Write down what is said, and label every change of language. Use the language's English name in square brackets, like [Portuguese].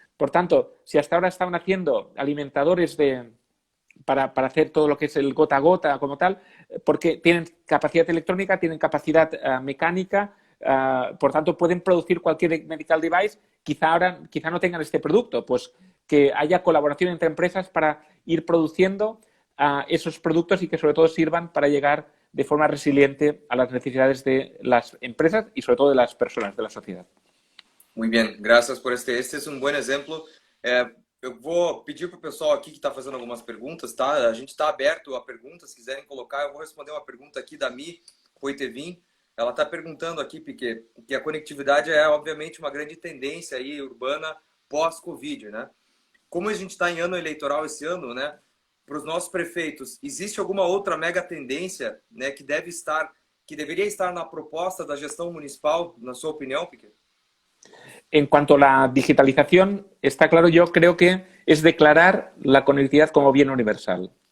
[Spanish] Por tanto, si hasta ahora estaban haciendo alimentadores para hacer todo lo que es el gota a gota como tal, porque tienen capacidad electrónica, tienen capacidad mecánica, por tanto pueden producir cualquier medical device, quizá no tengan este producto, pues que haya colaboración entre empresas para ir produciendo esos productos y que sobre todo sirvan para llegar de forma resiliente a las necesidades de las empresas y sobre todo de las personas, de la sociedad. [Portuguese] Muy bem, graças por este é um bom exemplo. Eu vou pedir para o pessoal aqui que está fazendo algumas perguntas, tá? A gente está aberto a perguntas, se quiserem colocar. Eu vou responder uma pergunta aqui da Mi Poitevin. Ela está perguntando aqui, Piquet, que a conectividade é obviamente uma grande tendência aí urbana pós-Covid, né? Como a gente está em ano eleitoral esse ano, né? Para os nossos prefeitos, existe alguma outra mega tendência, né, que deveria estar na proposta da gestão municipal, na sua opinião, Piquet? [Spanish] En cuanto a la digitalización, está claro, yo creo que es declarar la conectividad como bien universal.